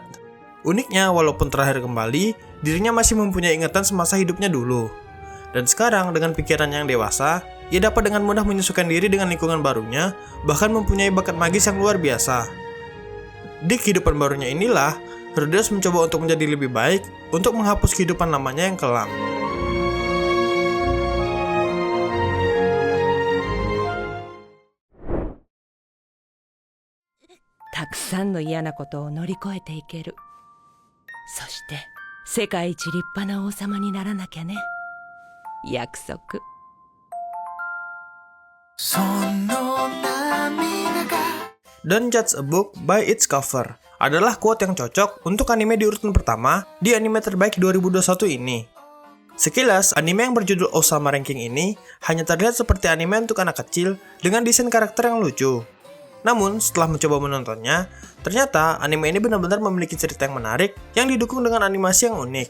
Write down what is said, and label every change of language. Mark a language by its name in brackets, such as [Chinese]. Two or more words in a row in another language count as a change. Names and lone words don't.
[Indonesian] Uniknya, walaupun terakhir kembali, dirinya masih mempunyai ingatan semasa hidupnya dulu. Dan sekarang, dengan pikiran yang dewasa, ia dapat dengan mudah menyesuaikan diri dengan lingkungan barunya, bahkan mempunyai bakat magis yang luar biasa. Di kehidupan barunya inilah, Rudeus mencoba untuk menjadi lebih baik untuk menghapus kehidupan lamanya yang kelam. [Japanese] たくさんの嫌なことを乗り越えていける。そして世界一立派な王様にならなきゃね。約束。 [English] Don't judge a book by its cover [Indonesian] adalah quote yang cocok untuk anime di urutan pertama di anime terbaik 2021 ini. Sekilas, anime yang berjudul Osama Ranking ini hanya terlihat seperti anime untuk anak kecil dengan desain karakter yang lucu. Namun, setelah mencoba menontonnya, ternyata anime ini benar-benar memiliki cerita yang menarik yang didukung dengan animasi yang unik.